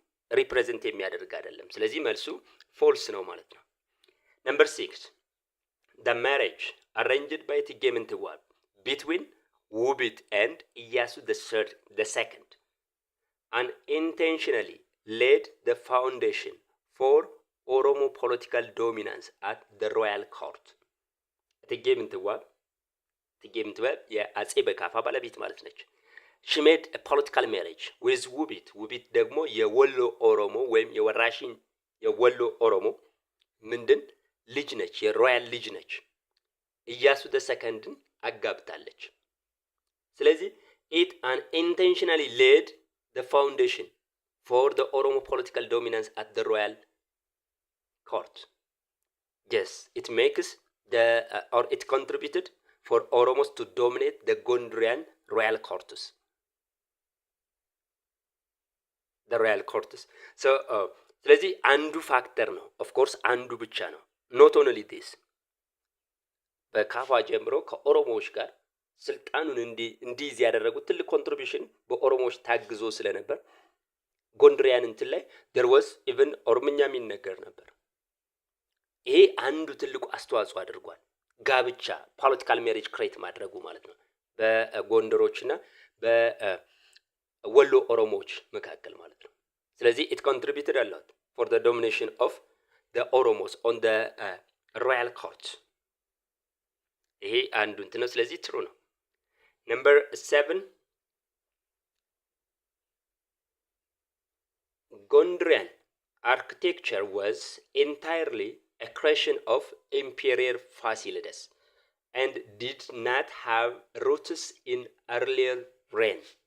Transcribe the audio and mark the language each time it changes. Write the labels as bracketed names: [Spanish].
[Amharic] ሪፕሬዘንት የሚያደርግ አይደለም። ስለዚህ መልሱ ፎልስ ነው ማለት ነው። [English] Number 6 the marriage arranged by እቴጌ ምንትዋብ between ውቢት and ኢያሱ the second unintentionally laid the foundation for Oromo political dominance at the royal court. [Amharic] እቴጌ ምንትዋብ የአጼ በካፋ ባለቤት ማለት ነች። [English] she made a political marriage with [Amharic] ውቢት ደግሞ የወሎ ኦሮሞ ወይም የወራሽን የወሎ ኦሮሞ ምንድን ልጅ ነች፣ የሮያል ልጅ ነች። ኢያሱ ደ ሰከንድን አጋብታለች። ስለዚህ [English] it unintentionally laid the foundation for the Oromo political dominance at the royal court. Yes, it makes or it contributed for Oromos to dominate the Gondrian royal courts. The royal courts. [Amharic] So ስለዚህ አንዱ ፋክተር ነው። ኦፍ ኮርስ አንዱ ብቻ ነው። ኖት ኦንሊ ዲስ በካፋ ጀምሮ ከኦሮሞዎች ጋር ስልጣኑን እንዲይዝ ያደረጉት ትልቅ ኮንትሪቢዩሽን በኦሮሞዎች ታግዞ ስለነበር ጎንድሪያን እንትን ላይ [English] there was even [Amharic] ኦሮምኛ የሚነገር ነበር። ይሄ አንዱ ትልቁ አስተዋጽኦ አድርጓል። ጋብቻ ፖለቲካል ሜሪጅ ክሬት ማድረጉ ማለት ነው በጎንደሮችና በወሎ ኦሮሞዎች መካከል ማለት ነው። ስለዚህ [English] it contributed a lot for the domination of the Oromos on the royal court. [Amharic] ይሄ አንዱ እንትን ነው። ስለዚህ ትሩ ነው። [English] Number 7, Gondrian architecture was entirely a creation of Emperor Fasilides and did not have roots in earlier reign.